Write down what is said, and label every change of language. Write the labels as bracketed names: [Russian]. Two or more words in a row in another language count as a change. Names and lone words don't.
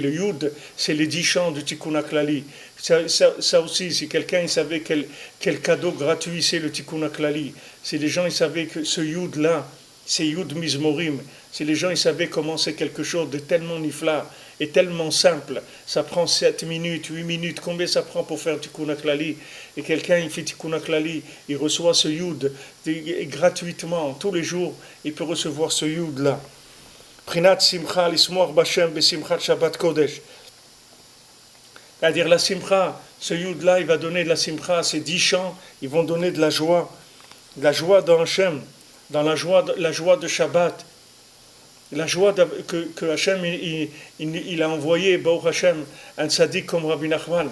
[French] Le Yud, c'est les 10 chants du Tikkun HaKlali. Ça aussi, si quelqu'un il savait quel cadeau gratuit c'est le Tikkun HaKlali, si les gens ils savaient que ce Yud-là, c'est [Hebrew] י' מזמורים, [French] si les gens ils savaient comment c'est quelque chose de tellement nifla et tellement simple, ça prend 7 minutes, 8 minutes, combien ça prend pour faire Tikkun HaKlali, et quelqu'un il fait Tikkun HaKlali, il reçoit ce Yud gratuitement, tous les jours, il peut recevoir ce Yud-là. [Hebrew] פרינת שמחה לשמוח בה' בשמחת שבת קודש. [French] C'est-à-dire la Simcha, ce Yud-là, il va donner de la Simcha, ces 10 chants, ils vont donner de la joie dans Hachem, dans la joie de Shabbat, la joie que Hachem il a envoyé, [Hebrew] ברוך השם, [French] un tzaddik comme Rabbi Nachman.